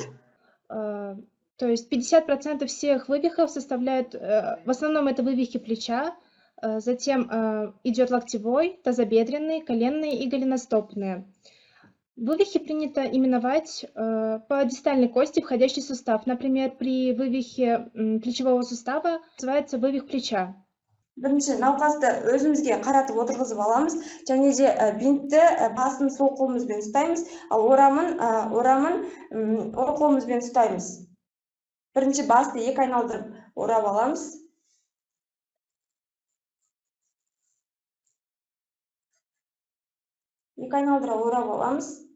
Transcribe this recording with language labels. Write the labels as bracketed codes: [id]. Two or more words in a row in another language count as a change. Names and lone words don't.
[ru] То есть 50% всех вывихов составляют, в основном это вывихи плеча, затем идет локтевой, тазобедренный, коленные и голеностопные. Вывихи принято именовать по дистальной кости входящий сустав. Например, при вывихе плечевого сустава называется вывих плеча. [kk] Бірінші науқасты өзімізге қаратып отырғызып аламыз, және де бинтті басын сол қолымызбен ұстаймыз, ал орамын оң қолымызбен ұстаймыз. Бірінші басты екі айналдырып орап аламыз. Екі айналдыра орап аламыз.